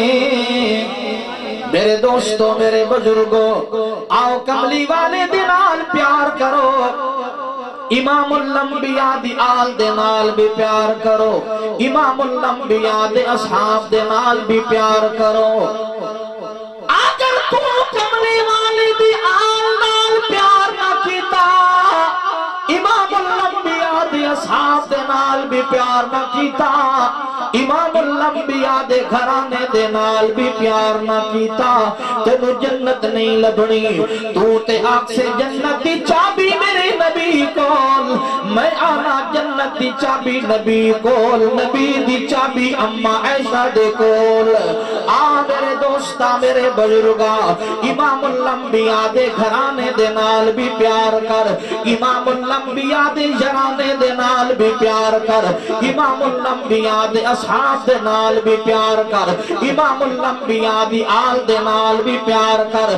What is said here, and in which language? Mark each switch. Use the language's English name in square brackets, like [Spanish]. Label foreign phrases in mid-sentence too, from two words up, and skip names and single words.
[Punjabi] میرے دوستو میرے بزرگوں آؤ کملی والے دنال پیار کرو، امام الانبیاء دی آل دے نال بھی پیار کرو، امام الانبیاء دے اصحاب دے نال بھی پیار کرو۔ اگر تو کملی والے دی آل نال پیار نہ کیتا، امام الانبیاء دے اصحاب دے نال بھی پیار نہ کیتا، امام الانبیاء دے گھرانے دے نال بھی پیار نہ کیتا، تینو جنت نہیں لبنی۔ تو تے آنکھ سے جنت دی چابی میرے نبی کول، میں آنا جنت دی چابی نبی کول، نبی دی چابی اماں عائشہ دے کول۔ آ میرے دوستا میرے بزرگا امام الانبیاء دے گھرانے دے نال بھی پیار کر، امام الانبیاء دے جرانے دے نال بھی پیار کر، امام الانبیاء دے اصحاب دے نال بھی پیار کر، امام الانبیاء دی آل دے نال بھی پیار کر۔